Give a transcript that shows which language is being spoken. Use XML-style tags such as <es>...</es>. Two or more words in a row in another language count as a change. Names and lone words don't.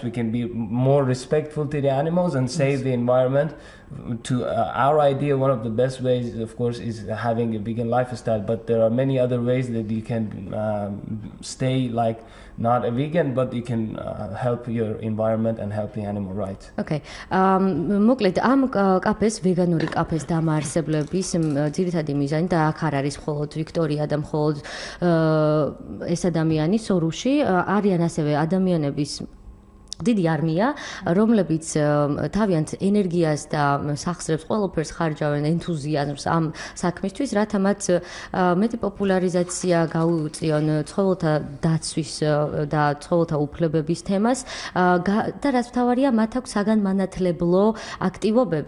<en>We can be more respectful to the animals and save the environment. To our idea, one of the best ways, of course, is having a vegan lifestyle, but there are many other ways that you can stay like not a vegan, but you can help your environment and help the animal rights. Okay.</en> <ka>მოკლედ ამ კაფეს, ვეგანური კაფეს დამარსებლების ძირითადი მიზანი და აქ არ არის მხოლოდ ვიქტორია და მხოლოდ ეს ადამიანი სორუში, არიან ასევე ადამიანების დიდი არმია, რომლებიც თავიანთ ენერგიას და სახსრებს ყველაფერს ხარჯავენ ენთუზიაზმს ამ საქმისთვის, რათა მათ მეტი პოპულარიზაცია გაუწიონ ცხოველთა დაცვის და ცხოველთა უფლებების თემას და რაც მთავარია, მათ აქვს საგანმანათლებლო აქტივობები.</ka>